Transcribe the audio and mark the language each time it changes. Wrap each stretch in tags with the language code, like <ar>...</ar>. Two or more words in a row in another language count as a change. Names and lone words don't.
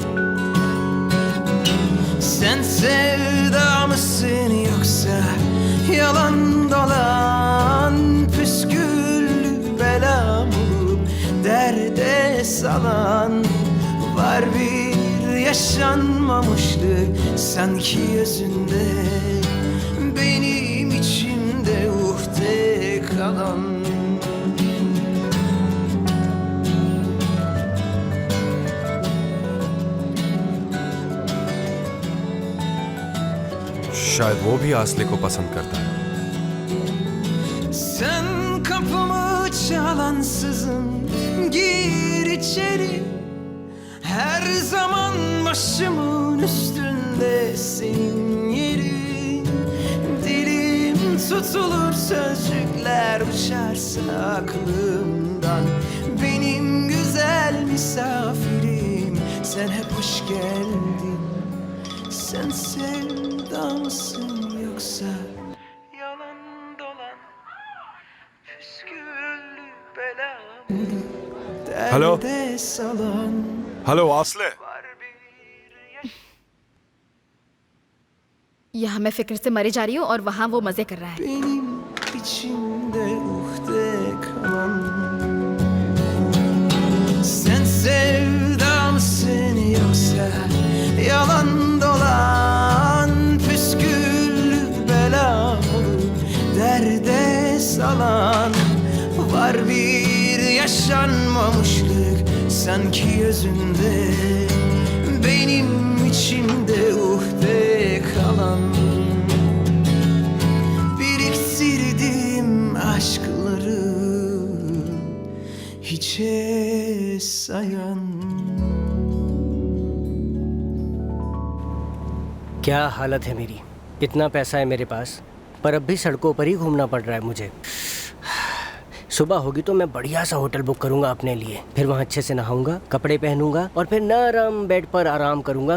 <tr>Sen sevda mısın yoksa yalan dolan, püsküllü bela bulup derde salan. Var bir yaşanmamışlık sanki özünde, benim içimde uhde kalan.</tr> <hi>शायद वो भी आसले को पसंद करता है।</hi> <tr>Sen kapımı çalansızın, gir içeri. Her zaman başımın üstünde senin yerin. Dilim tutulur, sözcükler uçarsa aklımdan. Benim güzel misafirim, sen hep hoş geldin. Sen sevda mısın yoksa yalan dolan, püsküllü bela</tr> <en>Hello?</en> <tr>derde salan.</tr> <hi>हेलो आसले। यहाँ मैं फिक्र से मरे जा रही हूँ और वहाँ वो मजे कर रहा है।</hi> <tr>Benim içimde uhde kalan. Sen sevda mısın yoksa yalan dolan, püsküllü bela olup derde salan. Var bir yaşanmamışlık sanki özünde, benim içimde uhde kalan. Biriktirdim aşkları hiçe sayan.</tr> <hi>क्या हालत है मेरी। इतना पैसा है मेरे पास, पर अब भी सड़कों पर ही घूमना पड़ रहा है मुझे। सुबह होगी तो मैं बढ़िया सा होटल बुक करूंगा अपने लिए, फिर वहाँ अच्छे से नहाऊंगा, कपड़े पहनूंगा और फिर नरम बेड पर आराम करूंगा।</hi>